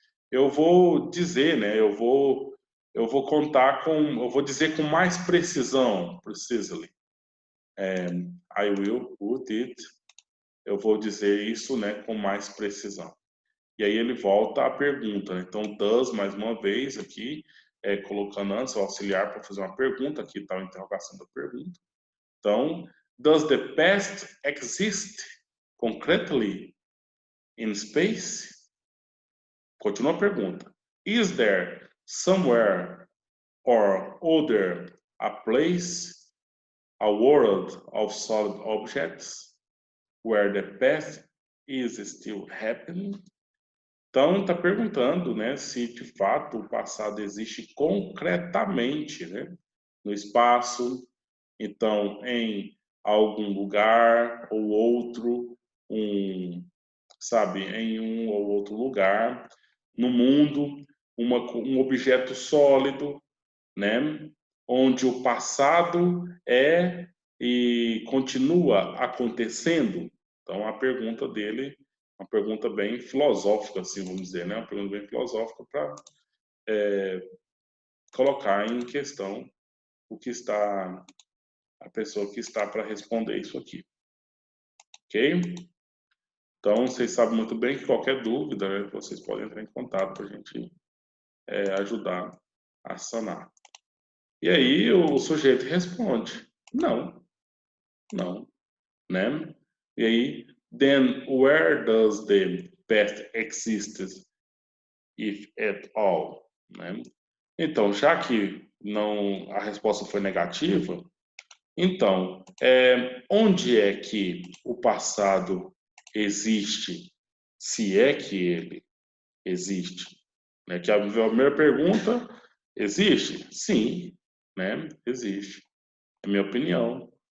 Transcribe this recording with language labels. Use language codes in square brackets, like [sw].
[pt] Eu vou dizer, né, eu vou contar com, eu vou dizer com mais precisão, [en] precisely. I will put it, [pt] eu vou dizer isso, né, com mais precisão. E aí ele volta à pergunta, né? Então, [en] does, [pt] mais uma vez, aqui, colocando antes o auxiliar para fazer uma pergunta, aqui está a interrogação da pergunta. Então, [en] does the past exist concretely in space? [pt] Continua a pergunta. [en] Is there somewhere or other a place, a world of solid objects where the past is still happening? [pt] Então, está perguntando, né, se de fato o passado existe concretamente, né, no espaço, então em algum lugar ou outro, sabe, em um ou outro lugar, no mundo, um objeto sólido, né, onde o passado é e continua acontecendo. Então, a pergunta dele, uma pergunta bem filosófica, assim, vamos dizer, né? Uma pergunta bem filosófica para colocar em questão o que está, a pessoa que está para responder isso aqui, ok? Então, vocês sabem muito bem que qualquer dúvida, né, vocês podem entrar em contato para a gente ajudar a sanar. E aí o sujeito responde: não, não, né? E aí, [en] then where does the past exist, if at all, né? [pt] Então, já que não a resposta foi negativa, então onde é que o passado existe, se é que ele existe? Né? Que a primeira pergunta, existe? Sim, né? Existe. É minha opinião.